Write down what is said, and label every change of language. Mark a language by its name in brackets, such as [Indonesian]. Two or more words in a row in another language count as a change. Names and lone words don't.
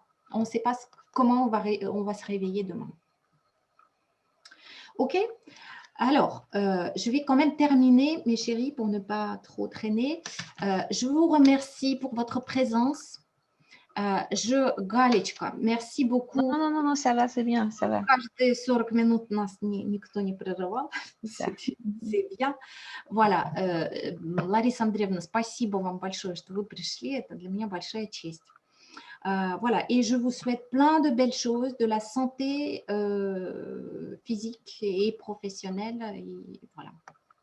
[French] On ne sait pas comment on va se réveiller demain. OK? Alors, je vais quand même terminer, mes chéris, pour ne pas trop traîner. Je vous remercie pour votre présence. Галечка, merci beaucoup. Non, ça va, c'est bien, ça va. [Russian] Каждые 40 минут нас никто не прерывал. [French] C'est bien. Voilà. [Russian] Лариса Андреевна, спасибо вам большое, что вы пришли. Это для меня большая честь. [French] Voilà. Et je vous souhaite plein de belles choses, de la santé physique et professionnelle. Et voilà.